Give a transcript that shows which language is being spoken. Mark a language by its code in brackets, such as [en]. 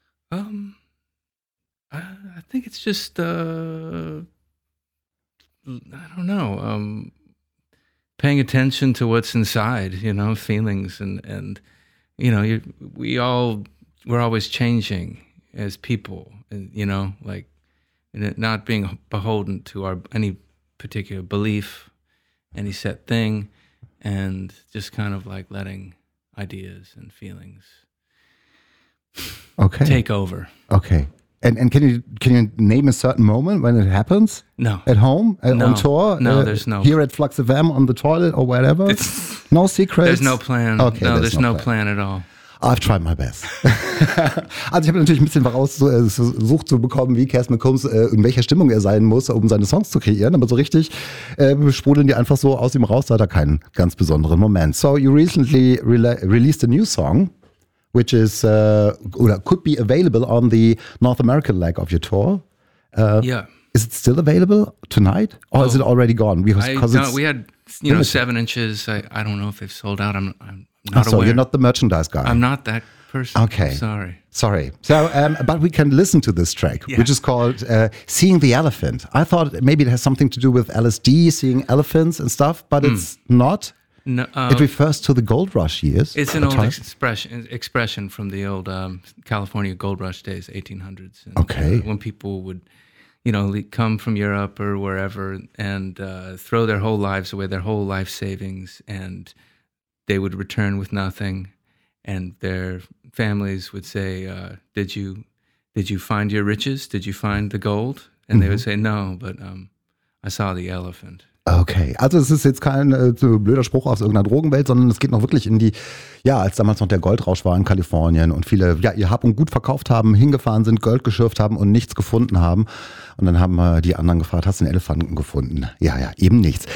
[en] I think it's just, paying attention to what's inside, you know, feelings and you know, we're always changing as people, and, you know, like and it not being beholden to any particular belief, any set thing, and just kind of like letting ideas and feelings okay. take over. Okay. And can you name a certain moment when it happens? No. At home? On tour? No, there's no. Here at Flux of M on the toilet or whatever? No secrets? There's no plan. Okay, no, there's no plan at all. I've tried my best. [de] Also ich habe natürlich ein bisschen versucht zu bekommen, wie Cass McCombs, in welcher Stimmung er sein muss, um seine Songs zu kreieren. Aber so richtig sprudeln die einfach so aus ihm raus. Da hat er keinen ganz besonderen Moment. [en] So you recently released a new song. Which is or could be available on the North American leg of your tour. Yeah, is it still available tonight, or is it already gone? Because we had limited. 7 inches. I don't know if they've sold out. I'm not aware. So you're not the merchandise guy. I'm not that person. Okay, sorry. So, but we can listen to this track, which is called "Seeing the Elephant." I thought maybe it has something to do with LSD, seeing elephants and stuff, but it's not. No, it refers to the gold rush years. It's an old expression from the old California gold rush days, 1800s. And, okay. When people would, you know, come from Europe or wherever and throw their whole lives away, their whole life savings, and they would return with nothing. And their families would say, did you find your riches? Did you find the gold? And they would say, no, but I saw the elephant. [de] Okay, also es ist jetzt kein so blöder Spruch aus irgendeiner Drogenwelt, sondern es geht noch wirklich in die, ja, als damals noch der Goldrausch war in Kalifornien und viele, ja, ihr habt und gut verkauft haben, hingefahren sind, Gold geschürft haben und nichts gefunden haben. Und dann haben die anderen gefragt, hast du den Elefanten gefunden? Ja, ja, eben nichts.